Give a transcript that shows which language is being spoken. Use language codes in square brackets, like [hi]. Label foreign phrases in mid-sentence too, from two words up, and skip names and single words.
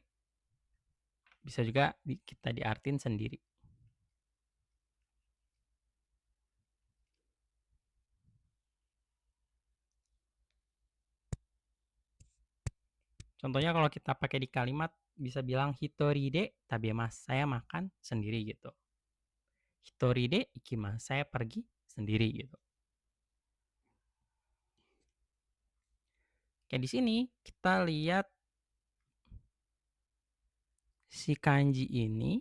[id] Bisa juga kita diartin sendiri. Contohnya kalau kita pakai di kalimat bisa bilang [ja] ひとりで食べます, [id] saya makan sendiri gitu. [ja] ひとりで行きます, [id] saya pergi sendiri gitu. Kayak di sini kita lihat si kanji ini.